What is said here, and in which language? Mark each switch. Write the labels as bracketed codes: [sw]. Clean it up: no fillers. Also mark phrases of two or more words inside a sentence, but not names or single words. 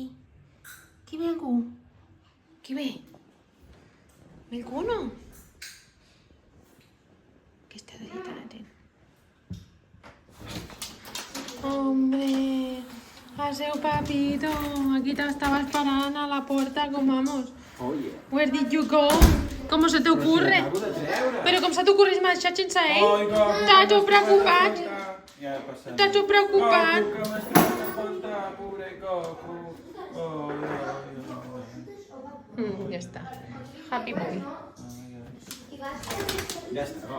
[ca] Qui ve algú? Qui ve? Ve algú o no? Què estàs allà tan atent? Hombre, paseu papito, aquí t'estava esperant a la puerta, com vamos. [es] Oye. [en] Where did you go? [es] ¿Cómo se te ocurre? [ca] Pero com se t'ocorre marxar sense ell? Estàs tot preocupat? Estàs tot preocupat? Ja està. [en] Happy boy. [ca] Ja està, no.